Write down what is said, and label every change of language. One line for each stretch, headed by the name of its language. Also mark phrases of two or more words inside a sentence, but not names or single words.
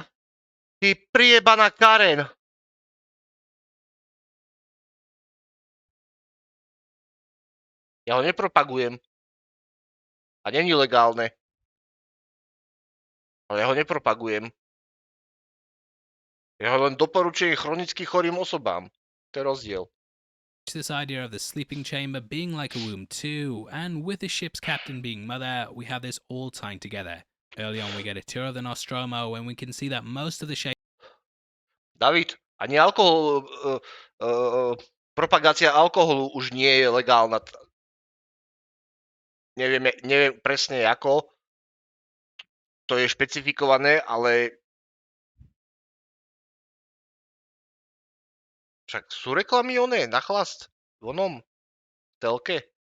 Slovak: Ty priebaná Karen. Ja ho nepropagujem. A není legálne. Ale ja ho nepropagujem. Ja ho len doporučujem chronicky chorým osobám. To je rozdiel.
English: This idea of the sleeping chamber being like a womb too, and with the ship's captain being Mother, we have this all tying together. Early on we get a tour of the Nostromo and we can see that most of the shape...
Slovak: David, ani alkohol, propagácia alkoholu už nie je legálna. Neviem presne ako, to je špecifikované, ale však sú reklamy na chlast v onom telke.